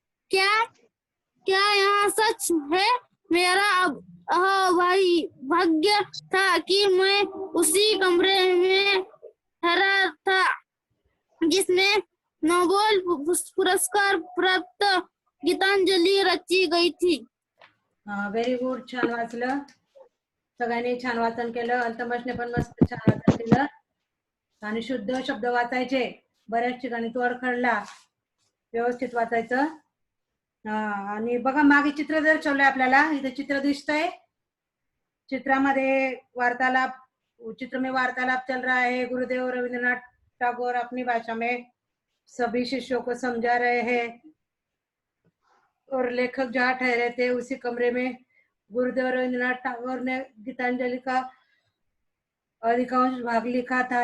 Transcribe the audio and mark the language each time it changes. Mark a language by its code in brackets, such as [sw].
[hi] क्या यहाँ सच है? मेरा भाई भाग्य था कि मैं उसी कमरे में ठहरा था जिसमें नोबेल पुरस्कार प्राप्त गीतांजलि रची गई थी। [en] very good, [mr] छान वाचलं. सगळ्यांनी छान वाचन केलं. अल्तमशने पण मस्त छान वाचन केलं आणि शुद्ध शब्द वाचायचे. बऱ्याच ठिकाणी तोड खडला, व्यवस्थित वाचायचं. आणि बघा मागे चित्र दर्शवलंय आपल्याला. इथे चित्र दिसतंय. चित्रामध्ये [hi] चित्र में वार्तालाप चल रहा है. गुरुदेव रविंद्रनाथ टैगोर अपनी भाषा में सभी शिष्यों को समझा रहे हैं और लेखक जहाँ ठहरे थे उसी कमरे में गुरुदेव रविंद्रनाथ टैगोर ने गीतांजलि का अधिकांश भाग लिखा था.